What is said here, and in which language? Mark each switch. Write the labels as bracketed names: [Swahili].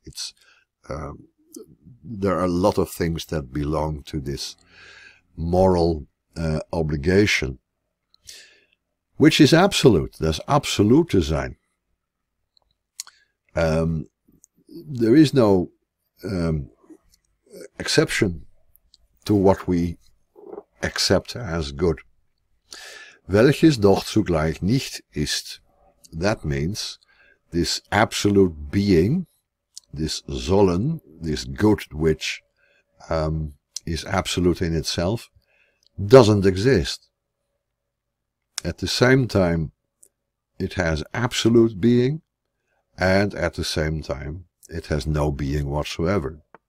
[English] It's there are a lot of things that belong to this moral obligation, which is absolute. There's absolute sein. There is no exception to what we accept as good. [German] Welches doch zugleich nicht ist. [English] That means this absolute being, this Sollen, this good which is absolute in itself, doesn't exist. At the same time, it has absolute being, and at the same time, it has no being whatsoever.